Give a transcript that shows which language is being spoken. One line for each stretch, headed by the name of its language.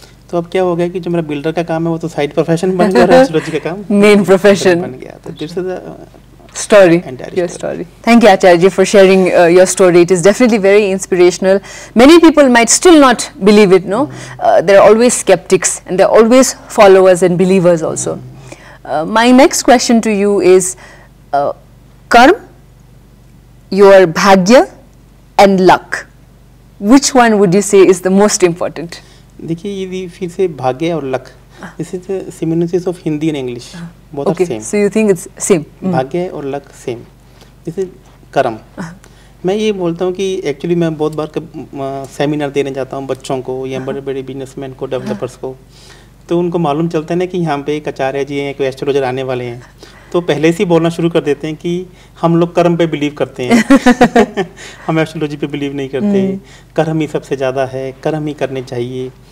Hindi: तो अब क्या हो गया कि जो मेरा बिल्डर का काम है वो तो साइड प्रोफेशन बन गया, एस्ट्रोलॉजी का काम
English: main profession
Hindi: बन गया। तो
English: This is story, your story. Thank you, Acharya, for sharing your story. It is definitely very inspirational. Many people might still not believe it, no? There are always skeptics and there are always followers and believers also. My next question to you is, karma, your bhagya and luck. Which one would you say is the most important?
Hindi: देखिए ये फिर से भाग्य और luck,
English: this is the similarities of Hindi and English. Both are same. So you think it's same?
Hindi: भाग्य और luck same.
English: this is कर्म।
Hindi: मैं ये बोलता हूँ कि एक्चुअली मैं बहुत बार सेमिनार देने जाता हूँ बच्चों को या बड़े बड़े बिजनेसमैन को, डेवलपर्स को। तो उनको मालूम चलता है ना कि यहाँ पे एक आचार्य जी हैं, कोई एस्ट्रोलॉजर आने वाले हैं, तो पहले से ही बोलना शुरू कर देते हैं कि हम लोग कर्म पे बिलीव करते हैं हम एस्ट्रोलॉजी पे बिलीव नहीं करते, कर्म ही सबसे ज़्यादा है, कर्म ही करने चाहिए।